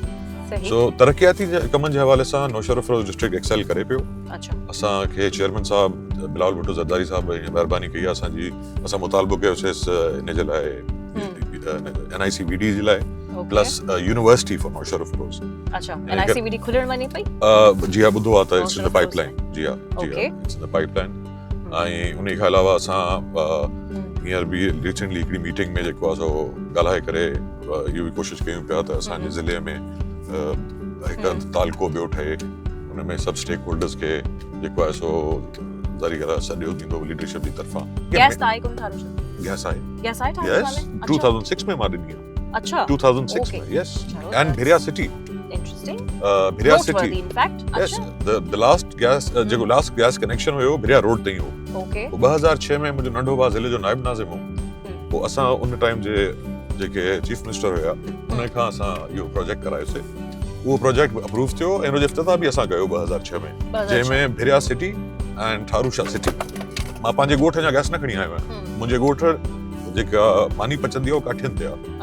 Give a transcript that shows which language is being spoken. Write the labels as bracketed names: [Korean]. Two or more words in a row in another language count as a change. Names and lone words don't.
[Sindhi] सो तरक़ियाती कमनि जे हवाले सां नौशहर फिरोज [English] district excel [Sindhi] करे पियो। असांखे चेयरमैन साहब बिलावल भुट्टो ज़रदारी साहब महिरबानी कई आहे असांजी। असां मुतालबो कयोसीं इन जे लाइ NICVD जे लाइ [English] plus University for Naushahro Feroz. [Sindhi] NICVD खुलण वञे पई? जी हा, ॿुधो आहे त [English] it's in the pipeline. [Sindhi] जी हा, [English] it's in the pipeline. [Sindhi] ऐं उन खां अलावा असां हींअर बि रिसेंटली हिकिड़ी मीटिंग में जेको आहे सो ॻाल्हाए करे इहो बि कोशिशि कयूं पिया त असांजे ज़िले में हिकु तालको ॿियो ठहे, हुन में सभु स्टेक होल्डर्स खे जेको आहे सो ज़रिए सॼो थींदो लीडरशिप जी तरफ़ां। गैस आहे कोन थारो छा? गैस आहे। गैस आहे थारो में? 2006 में मां ॾिनी आहे। अच्छा, 2006 में, [English] yes. And Bhiria City. [Sindhi] इंटरेस्टिंग। [English] Bhiria City, in fact. Yes, the last gas [Sindhi] जेको [English] last gas connection [Sindhi] हुयो भिरिया रोड ते ही हो। ओके। 2006 में मुंहिंजो नंढो भाउ ज़िले जो नाइब नाज़िम हो। पोइ असां उन टाइम जे जेके [English] Chief Minister [Sindhi] हुया उन खां असां इहो प्रोजेक्ट करायोसीं। उहो प्रोजेक्ट अप्रूव थियो ऐं उनजो इफ़्तिताह बि असां कयो 2006 में, जंहिंमें भिरिया सिटी ऐं ठारूशा सिटी। मां पंहिंजे ॻोठ जा गैस न खणी आयो आहियां। मुंहिंजे ॻोठ जेका मानी पचंदी आहे काठियुनि ते आहे।